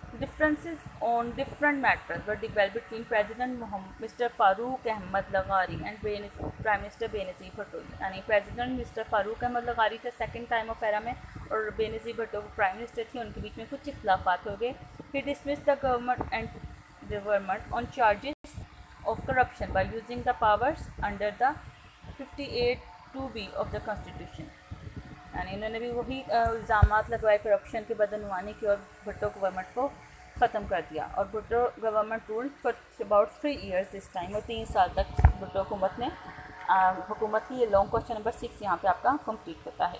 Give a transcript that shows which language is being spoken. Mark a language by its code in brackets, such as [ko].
[en] Differences on different matters were developed between President Mr. Farooq Ahmad Laghari and Prime Minister Benazir Bhutto. [hi] यानी president mister Farooq Ahmad लगारी थे [en] second time of era [hi] में, और Benazir Bhutto prime minister थी, उनके बीच में कुछ इख्लाफात हो गए. [en] He dismiss the government on charges of corruption by using the powers under the 58(2)(b) of the constitution. [hi] यानी इन्होंने भी वही इल्ज़ामात लगवाए करप्शन के बदनवानी की और भुट्टो गवर्नमेंट को ख़त्म कर दिया. और Bhutto [en] government rule for about 3 years this time, [hi] और 3 साल तक भुट्टो हुकूमत ने हुकूमत की. ये लॉन्ग क्वेश्चन नंबर 6 यहाँ पे आपका कंप्लीट होता है.